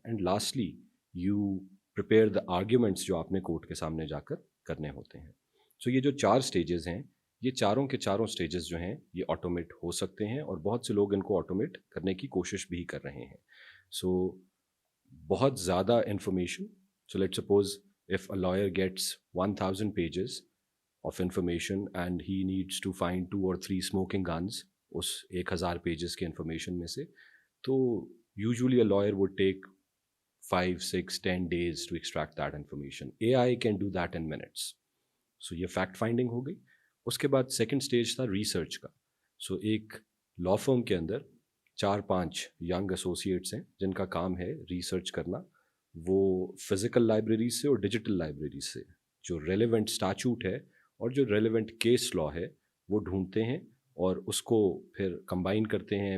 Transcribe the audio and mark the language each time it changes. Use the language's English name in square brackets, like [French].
[English] and lastly you prepare the arguments [Urdu] جو آپ نے کورٹ کے سامنے جا کر کرنے ہوتے ہیں. سو یہ جو 4 سٹیجز ہیں، یہ چاروں کے چاروں سٹیجز جو ہیں یہ آٹومیٹ ہو سکتے ہیں، اور بہت سے لوگ ان کو آٹومیٹ کرنے کی کوشش بھی کر رہے ہیں. سو بہت زیادہ information. [English] so let suppose if a lawyer gets 1000 pages of information and he needs to find 2 or 3 smoking guns اس 1000 pages [Urdu] کے انفارمیشن میں سے، تو [English] usually a lawyer would take 5, 6, 10 days to extract that information. AI can do that in minutes. [Urdu] So یہ fact finding ہو گئی. اس کے بعد second stage تھا research کا. سو ایک لا فرم کے اندر 4-5 ینگ ایسوسیٹس ہیں جن کا کام ہے ریسرچ کرنا. وہ فزیکل لائبریریز سے اور ڈیجیٹل لائبریریز سے جو ریلیونٹ اسٹیچوٹ ہے اور جو ریلیونٹ کیس لا ہے وہ ڈھونڈتے ہیں اور اس کو پھر کمبائن کرتے ہیں.